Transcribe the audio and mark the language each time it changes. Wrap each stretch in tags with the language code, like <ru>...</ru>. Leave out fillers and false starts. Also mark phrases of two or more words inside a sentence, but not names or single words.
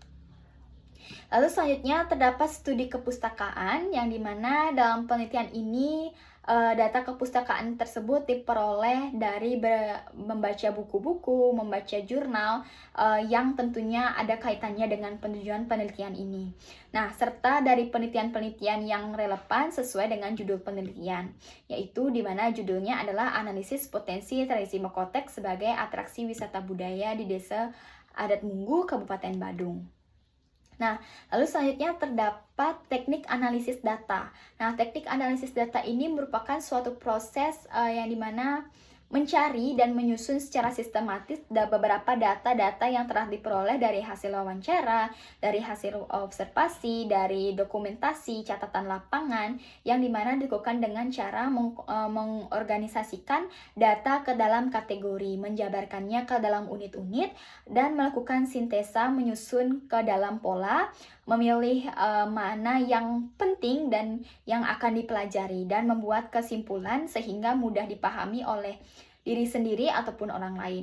<id>Lalu selanjutnya terdapat studi kepustakaan, yang dimana dalam penelitian ini data kepustakaan tersebut diperoleh dari membaca buku-buku, membaca jurnal yang tentunya ada kaitannya dengan tujuan penelitian ini. Nah, serta dari penelitian-penelitian yang relevan sesuai dengan judul penelitian, yaitu di mana judulnya adalah Analisis Potensi Tradisi Mokotek sebagai Atraksi Wisata Budaya di Desa Adat Munggu, Kabupaten Badung. Nah, lalu selanjutnya terdapat teknik analisis data. Nah, teknik analisis data ini merupakan suatu proses yang dimana mencari dan menyusun secara sistematis beberapa data-data yang telah diperoleh dari hasil wawancara, dari hasil observasi, dari dokumentasi, catatan lapangan, yang dimana dilakukan dengan cara mengorganisasikan data ke dalam kategori, menjabarkannya ke dalam unit-unit, dan melakukan sintesa menyusun ke dalam pola, memilih mana yang penting dan yang akan dipelajari, dan membuat kesimpulan sehingga mudah dipahami oleh diri sendiri ataupun orang lain.</id>